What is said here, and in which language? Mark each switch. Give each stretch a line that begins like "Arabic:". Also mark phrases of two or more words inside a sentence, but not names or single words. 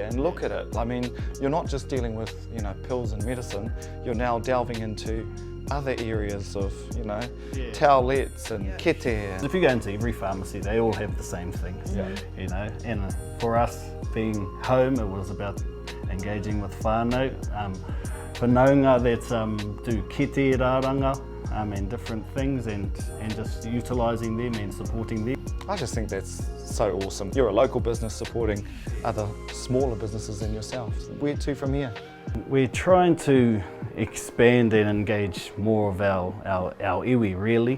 English: And look at it, I mean, you're not just dealing with, pills and medicine, you're now delving into other areas of, towelettes and kete. If you go into every pharmacy, they all have the same things, and for us being home, it was about engaging with
Māori: whānau, whanaunga
English: that do
Māori: kete rāranga
English: and different things, and just utilising them and supporting them. I just think that's so awesome. You're a local business supporting other smaller businesses than yourself. Where to from here? We're trying to expand and engage more of our iwi, really.